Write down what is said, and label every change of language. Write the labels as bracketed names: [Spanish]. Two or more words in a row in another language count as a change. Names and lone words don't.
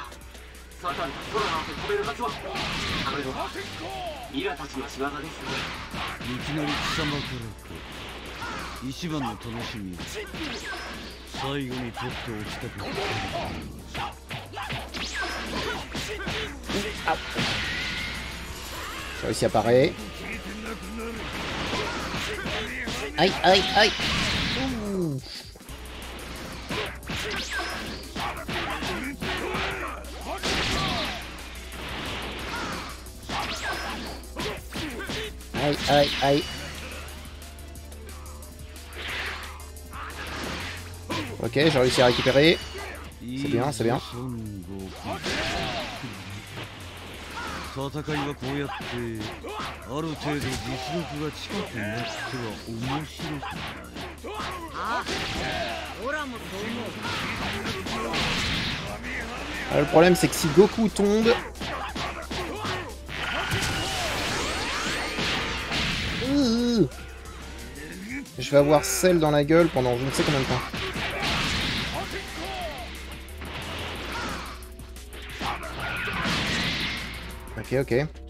[Japanese] サタンが空なんて飛べるはずは。これはミラたちの仕業ですね。いきなり貴様からか。一番の楽しみ。最後に取っておきたくなった。 [French] J'ai réussi à parer. Aïe, aïe, aïe. Ouh. Aïe, aïe, aïe. Ok, j'ai réussi à récupérer. C'est bien, c'est bien. [Japanese] 戦いはこうやってある程度実力が近くなっては面白くない。ああ、オラもそう思う。 [French] Le problème c'est que si Goku tombe... Je vais avoir Cell dans la gueule pendant je ne sais combien de temps. Ok, ok.